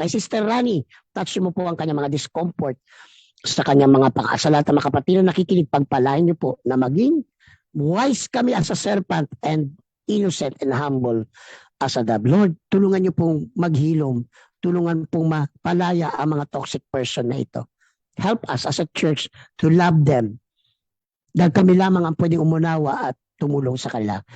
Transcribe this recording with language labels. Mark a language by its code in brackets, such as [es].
[tl] Kay Sister Rani, touch mo po ang kanyang mga discomfort sa kanyang mga sa lahat ng mga kapatid na nakikinig, pagpalain niyo po na maging wise kami [en] as a serpent and innocent and humble as a dove. [tl] Lord, tulungan niyo pong maghilom, tulungan pong mapalaya ang mga toxic person na ito. [en] Help us as a church to love them. [tl] Dahil kami lamang ang pwedeng umunawa at tumulong sa kanila.